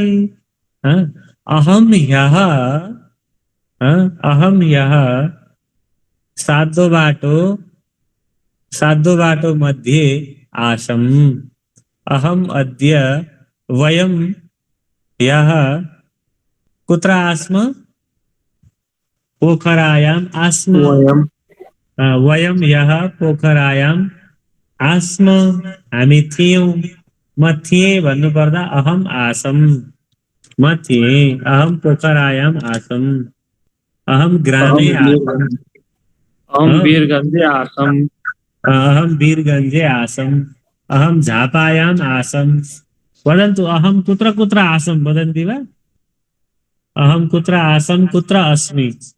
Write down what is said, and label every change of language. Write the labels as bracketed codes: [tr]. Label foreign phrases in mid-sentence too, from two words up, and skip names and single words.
[sa] अहं ह्यः साधो बाटो मध्ये आसम्। अहम् अद्य वयं ह्यः कुत्र आस्म? पोखरायाम् आस्म। वयं ह्यः पोखरायाम् आस्म। [ne] हामी थियौँ। म थिएँ भन्नुपर्दा [sa] अहम् आसम्। [ne] म थिएँ। [sa] अहम् पोखरायाम् आसम्। अहम् ग्रामे आसम्। अहम वीरगन्जे आसम्। अहम् वीरगञ्जे आसम्। अहम् झापायाम् आसम्। वदन्तु, अहम् कुत्र कुत्र आसम् वदन्ति वा? अहम् कुत्र आसम्, कुत्र अस्मि?